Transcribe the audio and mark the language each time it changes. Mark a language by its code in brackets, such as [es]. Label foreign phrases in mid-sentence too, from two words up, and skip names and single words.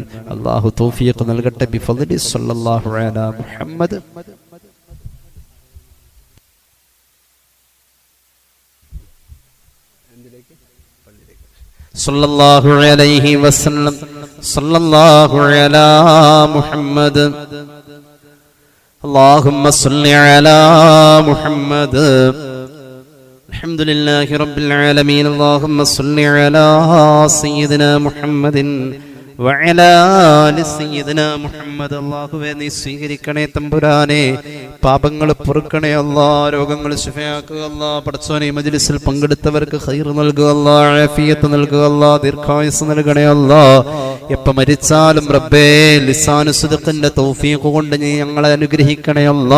[ml] അള്ളാഹു തൗഫീഖ് നൽകട്ടെ. [ar] بفضل صلى الله على محمد. صلى الله عليه وسلم. صلى الله على محمد. اللهم صل على محمد. الحمد لله رب العالمين. اللهم صل على سيدنا محمد وعلى آل سيدنا محمد. [ml] അല്ലാഹുവേ നീ സ്വീകരിക്കണേ തമ്പുരാനെ, പാപങ്ങൾ പൊറുക്കണേ അല്ലാ, രോഗങ്ങൾ ശിഫയാക്കുക അല്ലാ. പടച്ചോനെ മജ്ലിസിൽ പങ്കെടുത്തവർക്ക് ഖൈർ നൽകുക അല്ലാ, ആഫിയത്ത് നൽകുക അല്ലാ, ദീർഘായുസ്സ് നൽകണേ അല്ലാ. എപ്പോൾ മരിച്ചാലും റബ്ബേ ലിസാനു സിദ്ഖിന്റെ തൗഫീഖ് കൊണ്ട് നീ ഞങ്ങളെ അനുഗ്രഹിക്കണേ അല്ലാ.